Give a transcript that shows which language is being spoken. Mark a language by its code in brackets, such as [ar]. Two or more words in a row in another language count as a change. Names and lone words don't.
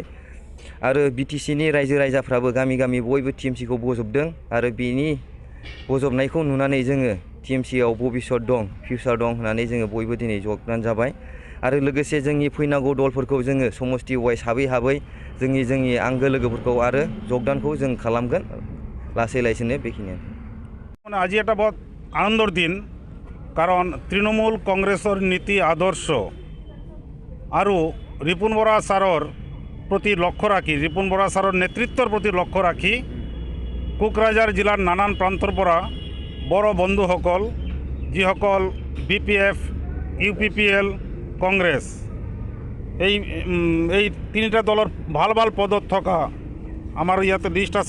[brx] आरो बिटिसिनि रायजो राजाफ्राबो गामि गामि बयबो टीएमसीखौ बजबदों आरो बेनि बजबनायखौ नुनानै जोङो टीएमसीआव भबिष्यत दं, फिउचार दं होननानै जोङो बयबो दिनै जगदान जाबाय। आरो लोगोसे जोंनि फैनांगौ दलफोरखौ जोङो समस्ति वाइस हाबै जोंनि आंगो लोगोफोरखौ आरो जगदानखौ जों खालामगोन लासै लासैनो। बेखिनियानो। [as] আজি এটা বহুত আনন্দৰ দিন, কাৰণ তৃণমূল কংগ্ৰেছৰ নীতি আদৰ্শ আৰু ৰিপুণ বৰা ছাৰৰ প্ৰতি লক্ষ্য ৰাখি, ৰিপুণ বৰা ছাৰৰ নেতৃত্বৰ প্ৰতি লক্ষ্য ৰাখি কোকৰাঝাৰ জিলাৰ নানান প্ৰান্তৰ পৰা বড় বন্ধুসকল, যিসকল বিপিএফ, ইউপিপিএল, কংগ্ৰেছ, এই তিনিটা দলৰ ভাল ভাল পদত থকা আমাৰ ইয়াতে লিষ্ট আছে।